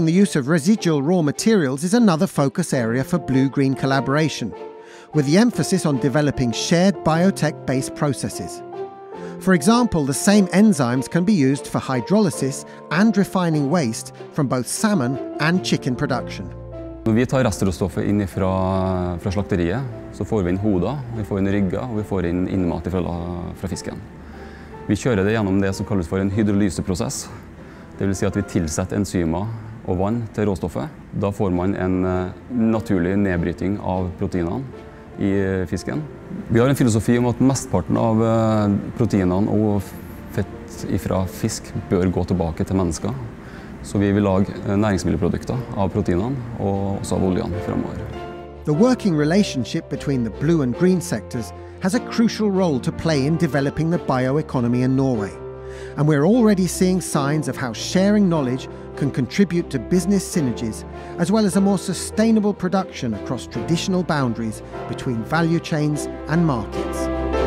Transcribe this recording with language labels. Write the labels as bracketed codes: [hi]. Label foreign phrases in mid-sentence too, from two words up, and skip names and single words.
[en] the use of residual raw materials is another focus area for blue-green collaboration, with the emphasis on developing shared biotech-based processes. For example, the same enzymes can be used for hydrolysis and refining waste from both salmon and chicken production. [no] Når vi tar restråstoffet inn fra slakteriet, så får vi inn hoder, vi får inn rygger og vi får inn innmat fra fisken. Vi kjører det gjennom det som kalles for en hydrolyseprosess. Det vil si at vi tilsetter enzymer og vann til råstoffet. Da får man en naturlig nedbryting av proteinene i fisken. Vi har en filosofi om at mestparten av proteinene og fett fra fisk bør gå tilbake til mennesker. Så vi vil lage næringsmiddelprodukter av proteinene og også av oljene fremover. [en] The working relationship between the blue and green sectors has a crucial role to play in developing the bioeconomy in Norway. And we're already seeing signs of how sharing knowledge can contribute to business synergies, as well as a more sustainable production across traditional boundaries between value chains and markets.